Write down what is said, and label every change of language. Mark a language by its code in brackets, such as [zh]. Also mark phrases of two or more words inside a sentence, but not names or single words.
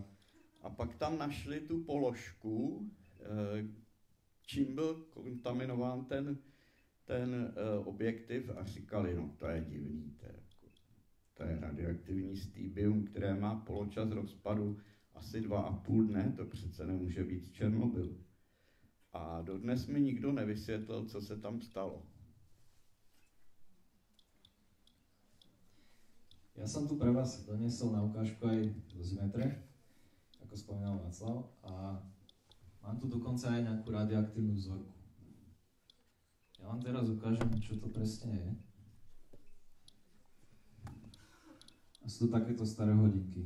[cs] A pak tam našli tu položku, čím byl kontaminován ten objektiv a říkali, no to je divný, to je radioaktivní stýbium, které má poločas rozpadu asi 2,5 dne, to přece nemůže být Černobyl. A dodnes mi nikdo nevysvětlil, co se tam stalo. [sk] Ja som tu pre vás doniesol na ukážku aj dozimetre, ako spomínal Václav, a mám tu dokonca aj nejakú radioaktívnu vzorku. Ja vám teraz ukážem, čo to presne je. A sú to takéto staré hodinky.